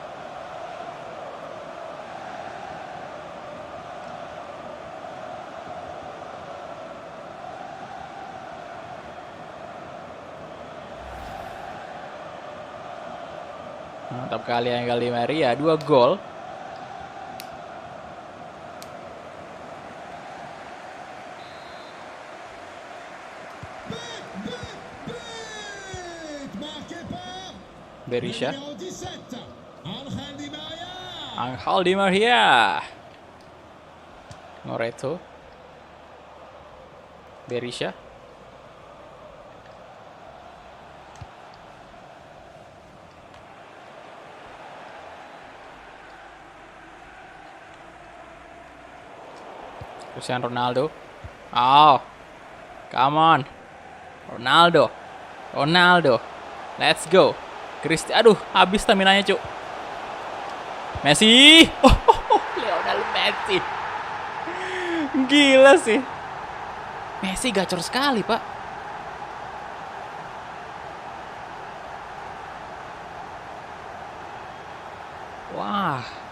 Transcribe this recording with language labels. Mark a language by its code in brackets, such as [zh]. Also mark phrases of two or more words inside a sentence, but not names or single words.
[id] Mantap kali yang Di Maria, 2 gol. [fr] Marqué par Berisha. le numéro 17, Angel Di Maria. [id] Angel Di Maria. Moreto. Berisha. Cristiano Ronaldo. [en] Oh. Come on. Ronaldo. Let's go. [id] Aduh, habis stamina-nya, Cuk. Messi. Lionel Messi. Gila sih. Messi gacor sekali, Pak. Wah.